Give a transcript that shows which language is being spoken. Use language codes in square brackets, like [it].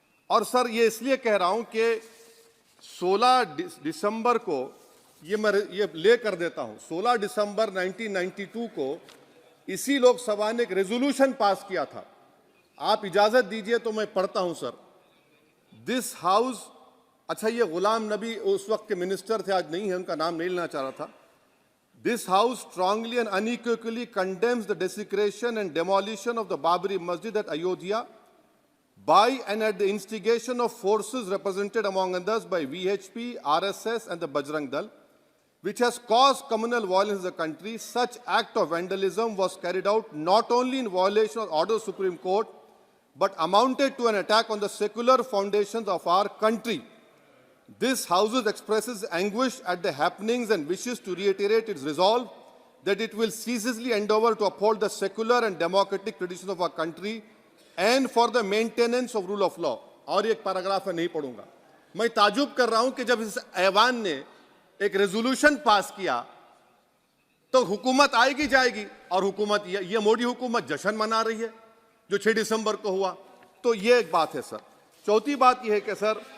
[hi] और सर, ये इसलिए कह रहा हूं कि 16 दिसंबर को ये ले कर देता हूं, 16 दिसंबर 1992 को इसी लोकसभा ने एक रेजोल्यूशन पास किया था। आप इजाजत दीजिए तो मैं पढ़ता हूं सर। दिस हाउस, अच्छा, ये गुलाम नबी उस वक्त के मिनिस्टर थे, आज नहीं है, उनका नाम नहीं लेना चाह रहा था। [en] This house strongly and unequivocally condemns the desecration and demolition of the Babri Masjid at Ayodhya by and at the instigation of forces represented among others by VHP, RSS and the Bajrang Dal, which has caused communal violence in the country. Such act of vandalism was carried out not only in violation of order of Supreme Court, but amounted to an attack on the secular foundations of our country. This House expresses anguish at the happenings and wishes to reiterate its resolve that it will ceaselessly endeavor to uphold the secular and democratic traditions of our country and for the maintenance of rule of law. [hi] और एक paragraph है, नहीं पढ़ूंगा। मैं ताजुब कर रहा हूं कि जब इस ऐवान ने एक रेजोल्यूशन पास किया तो हुकूमत आएगी जाएगी, और हुकूमत ये मोदी हुकूमत जश्न मना रही है जो 6 दिसंबर को हुआ। तो ये एक बात है सर। चौथी बात यह है कि सर,